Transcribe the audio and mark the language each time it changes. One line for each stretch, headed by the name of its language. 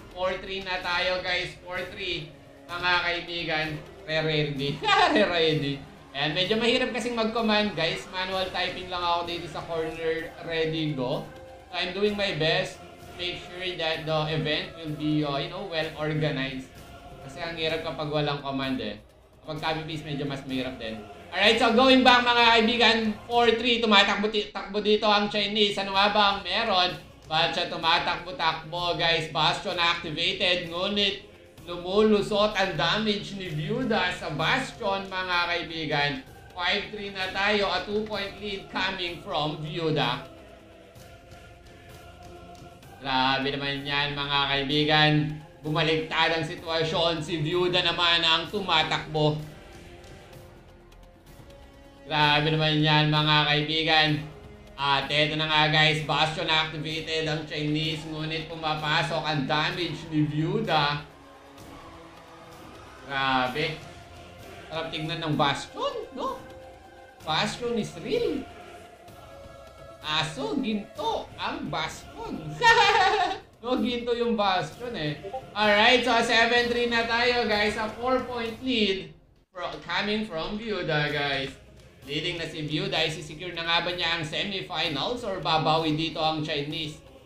Filipino: 4-3 na tayo, guys. 4-3. Mga kaibigan. Re-ready. Re-ready. Ayan, medyo mahirap kasing mag-command, guys. Manual typing lang ako dito sa corner.
English: Ready, go. So, I'm doing my best to make sure that the event will be, well organized.
Filipino: Kasi ang hirap kapag walang command eh. Kapag copy-paste, medyo mas mahirap din.
English: Alright, so going back,
Filipino: mga kaibigan, 4-3, tumatakbo dito ang Chinese. Ano nga ba ang meron? Ba't siya tumatakbo-takbo, guys?
English: Bastion activated,
Filipino: ngunit lumulusot ang damage ni Vyuda sa Bastion, mga kaibigan.
English: 5-3
Filipino: na tayo,
English: a 2-point lead coming from Vyuda.
Filipino: Grabe naman yan, mga kaibigan. Bumaliktad ang sitwasyon. Si Vyuda naman ang tumatakbo. Grabe naman yan, mga kaibigan. At eto na nga, guys,
English: Bastion activated
Filipino: ang Chinese, ngunit pumapasok ang damage ni Vyuda. Grabe. Sarap tignan ng Bastion, no?
English: Bastion is real.
Filipino: Aso, ginto ang Bastion. No, ginto yung Bastion eh. Alright, so 7-3 na tayo, guys.
English: A 4-point lead coming from Vyuda, guys.
Filipino: Leading na si Vyuda, isisecure na nga ba niya ang semifinals or babawi dito ang Chinese?